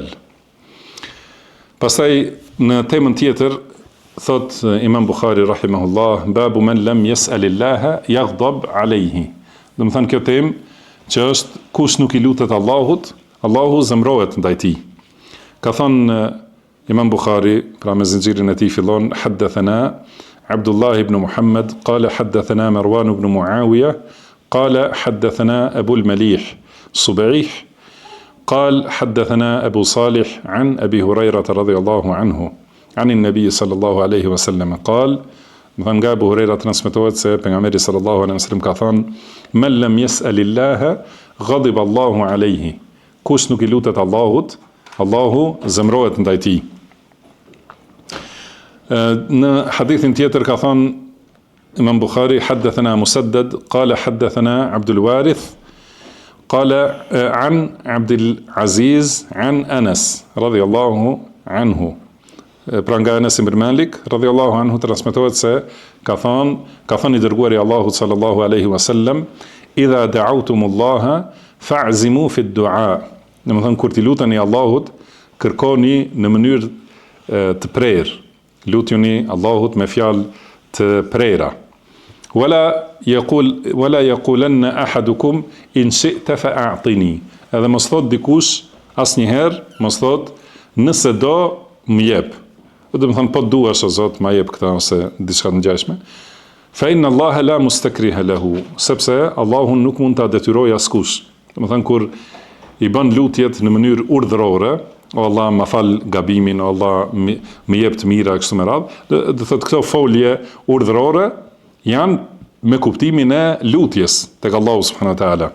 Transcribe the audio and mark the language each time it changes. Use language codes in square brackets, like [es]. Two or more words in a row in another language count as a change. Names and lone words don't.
[sq] Pastaj në temën tjetër thot Imam Bukhari rahimahullah, [ar] باب من لم يسأل الله يغضب عليه. [sq] Do të thënë kjo temë që është kush nuk i lutet Allahut, Allahu zemrohet ndaj tij. Ka thënë Imam Bukhari, pra me zinxhirin e tij fillon [ar] حدثنا عبد الله بن محمد قال حدثنا مروان بن معاوية قال حدثنا أبو المليح صبيح قال حدثنا أبو صالح عن أبي هريرة رضي الله عنه عن النبي صلى الله عليه وسلم قال مثلا أبو هريرة [sq] transmetohet se pejgamberi [ar] صلى الله عليه وسلم [sq] ka thënë [ar] من لم يسأل الله غضب الله عليه, [sq] kush nuk i lutet Allahut, Allahu zemrohet ndaj tij. Në hadithin tjetër ka thënë Imam Bukhari [ar] حدثنا مسدد قال حدثنا عبد الوارث قال عن عبد العزيز عن أنس رضي الله عنه. [sq] Pra nga Anas ibn Malik [ar] رضي الله عنه [sq] transmetohet se ka thënë i dërguari i Allahut [ar] صلى الله عليه وسلم, إذا دعوتم الله فاعزموا في الدعاء. [sq] Domethënë kur ti luteni Allahut, kërkoni në mënyrë të prerë. Lutuni Allahut me fjalë të prera. [ar] ولا يقولن أحدكم إن شئت فأعطني. [sq] Edhe mos thot dikush asnjëherë, mos thot nëse do më jep. Do të thënë po duash o Zot, ma jep këtë ose diçka të ngjashme. [ar] فإن الله لا مستكره له, [sq] sepse Allahu nuk mund ta detyrojë askush. Do të thënë kur i bën lutjet në mënyrë urdhërore, o Allah më fal gabimin, o Allah më jep të mira kështu me radhë, do thotë këto folje urdhërore janë me kuptimin e lutjes tek Allahu [ar] سبحانه وتعالى.